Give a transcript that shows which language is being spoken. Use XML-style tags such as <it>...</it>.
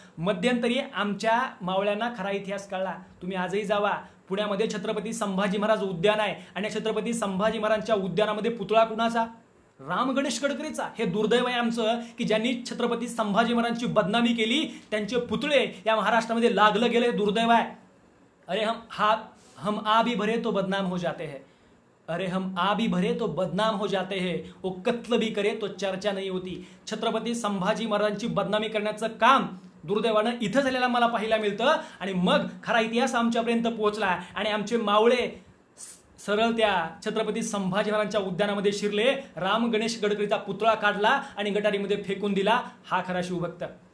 <mr>मध्यंतरी आमच्या मावळ्यांना खरा इतिहास कळला. तुम्ही आजही जावा, पुण्यामध्ये छत्रपती संभाजी महाराज उद्यान आहे आणि छत्रपती संभाजी महाराजांच्या उद्यानामध्ये पुतळा कुणाचा? राम गणेश गडकरीचा. हे दुर्दैव आहे आमचं की ज्यांनी छत्रपती संभाजी महाराजांची बदनामी केली त्यांचे पुतळे या महाराष्ट्रामध्ये लागलं गेले. दुर्दैव आहे.</mr> <hi>अरे हम आ भी भरे तो बदनाम हो जाते हैं. अरे हम आ भी भरे तो बदनाम हो जाते हैं, वो कत्ल भी करे तो चर्चा नहीं होती.</hi> <mr>छत्रपती संभाजी महाराजांची बदनामी करण्याचं काम दुर्दैवानं इथं झालेला मला पाहायला मिळतं. आणि मग खरा इतिहास आमच्यापर्यंत पोहोचला आणि आमचे मावळे सरळ त्या छत्रपती संभाजी महाराजांच्या उद्यानामध्ये शिरले. राम गणेश गडकरीचा पुतळा काढला आणि गटारीमध्ये फेकून दिला. हा खरा शिवभक्त.</mr>